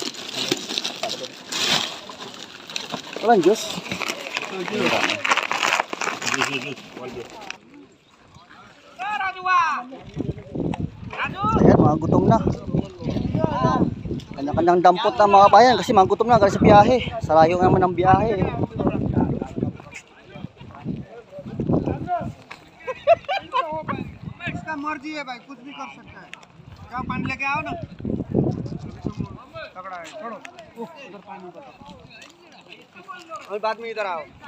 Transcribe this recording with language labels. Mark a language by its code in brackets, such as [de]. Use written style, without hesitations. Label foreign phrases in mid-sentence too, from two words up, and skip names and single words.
[tl] Walang Diyos. Ayan, mga gutom na. Kanya-kanyang dampot na mga bayan kasi mga gutom na galing sa biyahe. Sarayo naman ng biyahe. [hi] इसका मर्जी है भाई कुछ भी कर सकता है क्या पानी लेके आओ ना तगड़ा है छोड़ो उधर पानी और बाद में इधर आओ